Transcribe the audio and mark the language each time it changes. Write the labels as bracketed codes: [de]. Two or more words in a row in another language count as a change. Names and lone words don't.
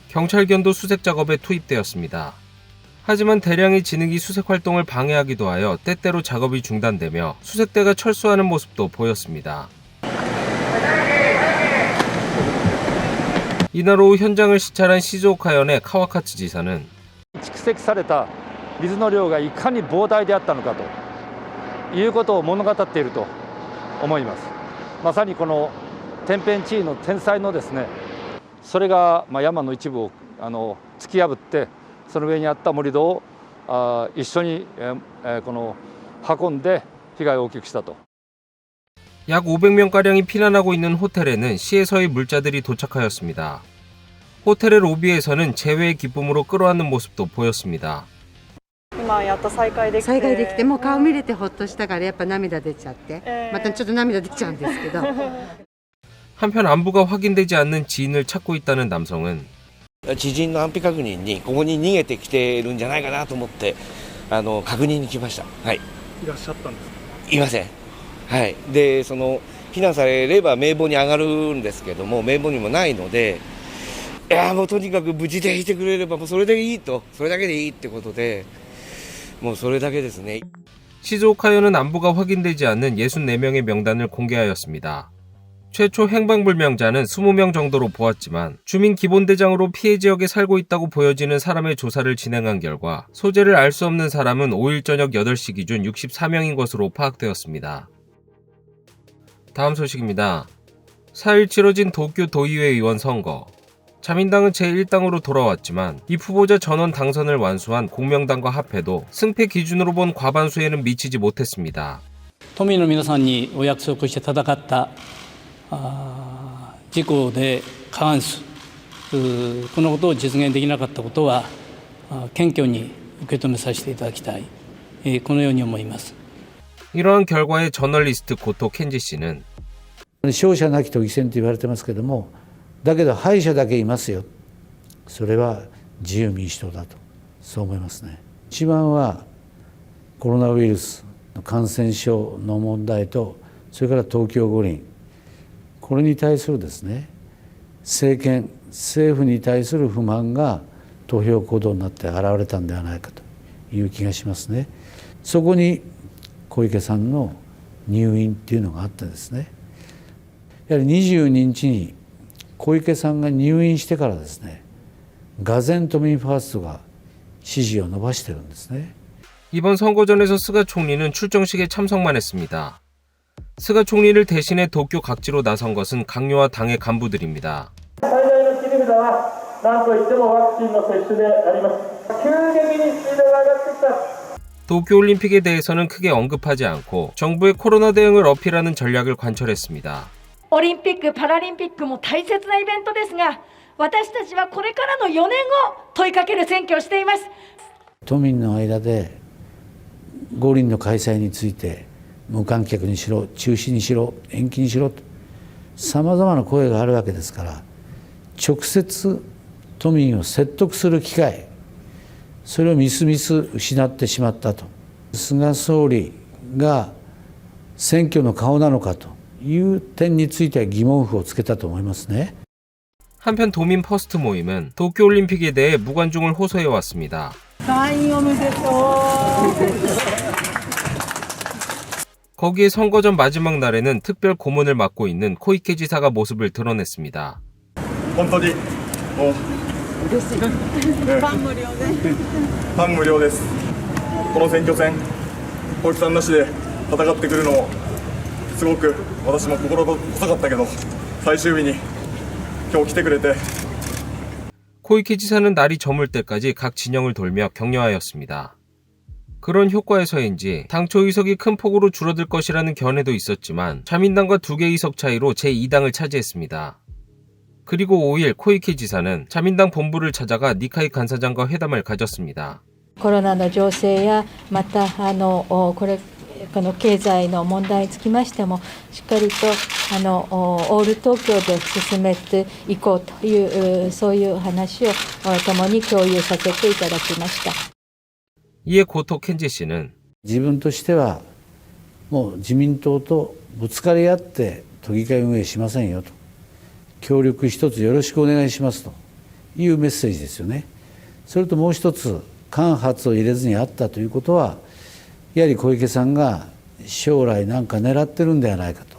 [ko] 경찰견도 수색 작업에 투입되었습니다. 하지만 대량의 진흙이 수색 활동을 방해하기도 하여 때때로 작업이 중단되며 수색대가 철수하는 모습도 보였습니다. 이날 오후 현장을 시찰한 시즈오카현의 카와카츠 지사는 [ja] 蓄積された水の量がいかに膨大であったのかということを物語っていると思います。まさにこの天変地異の天災のですね、それが山の一部を突き破ってその上にあった盛り土を一緒にこの運んで被害を大きくしたと。 [ko] 약 500명가량이 피난하고 있는 호텔에는 시에서의 물자들이 도착하였습니다. 호텔의 로비에서는 재회의 기쁨으로 끌어안는 모습도 보였습니다. [ja] 今やっと再会できて再会できてもう顔見れてほっとしたからやっぱ涙出ちゃって、またちょっと涙出ちゃうんですけど [ko] 한편 안부가 확인되지 않는 지인을 찾고 있다는 남성은 [ja] 知人の安否確認にここに逃げてきてるんじゃないかなと思って確認に来ました。はい。いらっしゃったんですか？いません。はい。で避難されれば名簿に上がるんですけども名簿にもないので、いやもうとにかく無事でいてくれればもうそれでいいとそれだけでいいってことでもうそれだけですね。 [ko] 시즈오카현은 안부가 확인되지 않는 64명의 명단을 공개하였습니다. 최초 행방불명자는 20명 정도로 보았지만 주민기본대장으로 피해 지역에 살고 있다고 보여지는 사람의 조사를 진행한 결과 소재를 알 수 없는 사람은 5일 저녁 8시 기준 64명인 것으로 파악되었습니다. 다음 소식입니다. 4일 치러진 도쿄 도의회 의원 선거. 자민당은 제1당으로 돌아왔지만 이 후보자 전원 당선을 완수한 공명당과 합해도 승패 기준으로 본 과반수에는 미치지 못했습니다. [ja] 都民の皆さんにお約束して戦った自公で過半数このことを実現できなかったことは謙虚に受け止めさせていただきたいこのように思います。 [ko] 이러한 결과에 저널리스트 고토 켄지 씨는 [ja] 勝者なき都議選と言われてますけども、だけど敗者だけいますよ。それは自由民主党だとそう思いますね。一番はコロナウイルスの感染症の問題とそれから東京五輪これに対するですね政権政府に対する不満が投票行動になって現れたんではないかという気がしますね。そこに小池さんの入院っていうのがあってですね、やはり22日に小池さんが入院してからですね、俄然都民ファーストが支持を伸ばしてるんですね。 [ko] 이번 선거전에서 스가 총리는 출정식에 참석만 했습니다. 스가 총리를 대신해 도쿄 각지로 나선 것은 강요와 당의 간부들입니다. 도쿄올림픽에 대해서는 크게 언급하지 않고 정부의 코로나 대응을 어필하는 전략을 관철했습니다. [ja] オリンピック・パラリンピックも大切なイベントですが、私たちはこれからの4年を問いかける選挙をしています。都民の間で五輪の開催について無観客にしろ中止にしろ延期にしろとさまざまな声があるわけですから、直接都民を説得する機会それをみすみす失ってしまったと。菅総理が選挙の顔なのかという点については疑問符をつけたと思いますね。 [ko] 한편 도민 퍼스트 모임은 도쿄올림픽에 대해 무관중을 호소해왔습니다. 거기에 선거전 마지막 날에는 특별 고문을 맡고 있는 코이케 지사가 모습을 드러냈습니다. [ja] 本当にもう嬉しい。パン無料で。パン無料です。この選挙戦、小池さんなしで戦ってくるのもすごく私も心細かったけど、最終日に今日来てくれて。 [ko] 코이케 지사는 날이 저물 때까지 각 진영을 돌며 격려하였습니다. 그런 효과에서인지 당초 의석이 큰 폭으로 줄어들 것이라는 견해도 있었지만 자민당과 2개 의석 차이로 제2당을 차지했습니다. 그리고 5일 코이케 지사는 자민당 본부를 찾아가 니카이 간사장과 회담을 가졌습니다. [ja] コロナの情勢やまたこの経済の問題につきましてもしっかりとオール東京で進めていこうというそういう話を共に共有させていただきました。 [ko] 이에 고토 켄지 씨는 [ja] 自分としてはもう自民党とぶつかり合って都議会運営しませんよと協力一つよろしくお願いしますというメッセージですよね。それともう一つ、間髪を入れずにあったということは、やはり小池さんが将来なんか狙ってるんではないかと。